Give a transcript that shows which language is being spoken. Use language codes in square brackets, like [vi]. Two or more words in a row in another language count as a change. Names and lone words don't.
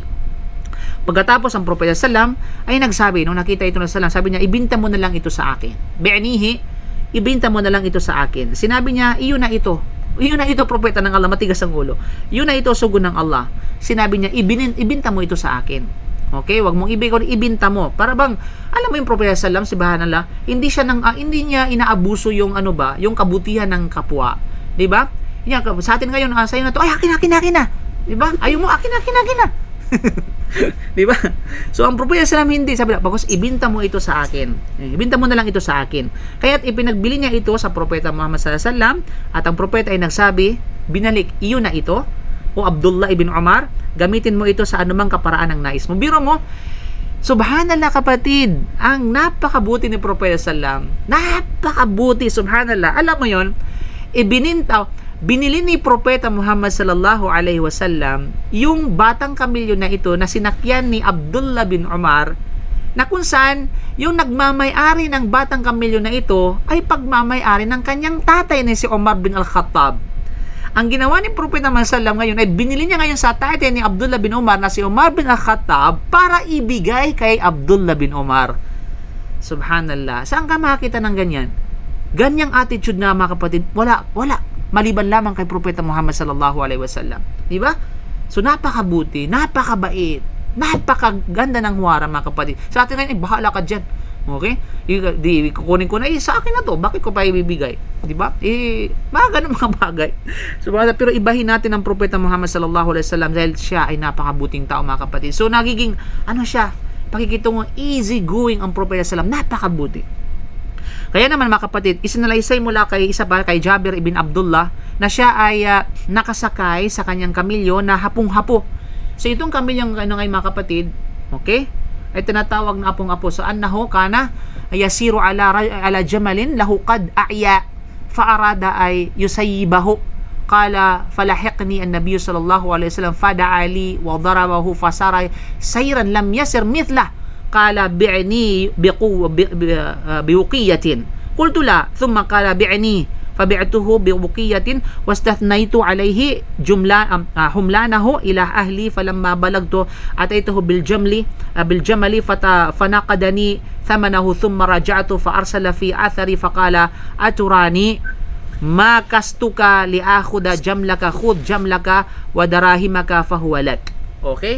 [tl] Pagkatapos ang Propeta sallam ay nagsabi, nung nakita ito ng sallam, sabi niya, ibinta mo na lang ito sa akin. Bi'anihi, ibinta mo na lang ito sa akin. Sinabi niya, iyon na ito, Propeta ng Allah, matigas ang ulo. Iyon na ito, sugon ng Allah. Sinabi niya, ibinta mo ito sa akin. Okay, wag mong ibinta mo. Para bang, alam mo yung Propeta sallam, subhanallah, hindi niya inaabuso yung yung kabutihan ng kapwa. 'Di ba? Sa atin ngayon, sa'yo na to, ay akin na. 'Di ba? Ayaw mo, akin na. Di ba? So ang Propeta sallam hindi, sabi na, bakos ibinta mo ito sa akin. Ibinta mo na lang ito sa akin. Kaya't ipinagbili niya ito sa Propeta Muhammad [ar] صلى الله عليه وسلم [tl] at ang Propeta ay nagsabi, binalik, iyo na ito, o Abdullah ibn Umar, gamitin mo ito sa anumang kaparaan ng nais mo. Biro mo, subhanallah kapatid, ang napakabuti ni Propeta sallam, napakabuti, subhanallah. Alam mo yon, binili ni Propeta Muhammad [ar] صلى الله عليه وسلم [tl] yung batang kamilyo na ito na sinakyan ni Abdullah bin Umar, na kung saan yung nagmamay-ari ng batang kamilyo na ito ay pagmamay-ari ng kanyang tatay na si Umar bin Al-Khattab. Ang ginawa ni Propeta Muhammad sallallahu ngayon ay binili niya ngayon sa tatay ni Abdullah bin Umar na si Umar bin Al-Khattab para ibigay kay Abdullah bin Umar. Subhanallah. Saan ka makakita ng ganyan? Ganyang attitude na, mga kapatid, wala. Maliban lamang kay Propeta Muhammad [ar] صلى الله عليه وسلم. [tl] Di ba? So napakabuti, napakabait, napakaganda ng huwara, mga kapatid. Sa atin ngayon, bahala ka dyan. Okay? Kukunin ko na, sa akin na to, bakit ko pa ibibigay? Di ba? Mga ganun mga bagay. So, pero ibahin natin ang Propeta Muhammad [ar] صلى الله عليه وسلم [tl] dahil siya ay napakabuting tao, mga kapatid. So nagiging, siya? pakikitungo, [en] easy going [tl] ang Propeta sallam, napakabuti. Kaya naman mga kapatid, isinalaysay mula kay Jabir ibn Abdullah na siya ay nakasakay sa kanyang kamilyo na hapong-hapo. So itong kamilyong ngayon mga kapatid, okay, ay tinatawag na apong-apo. [ar] So أنه كان يسير على جمل له قد أعيا فأراد أن يسيبه. قال فلحقني النبي صلى الله عليه وسلم فدعا لي وضربه فسار سيرا لم يسر مثله. قال بعنيه بوقية. قلت لا ثم قال بعنيه فبعته بوقية واستثنيت عليه حملانه إلى أهلي فلما بلغت أتيته بالجمل فنقدني ثمنه ثم رجعت فأرسل في أثري فقال أتراني ماكستك لآخذ جملك خذ جملك ودراهمك فهو لك. [tl] Okay?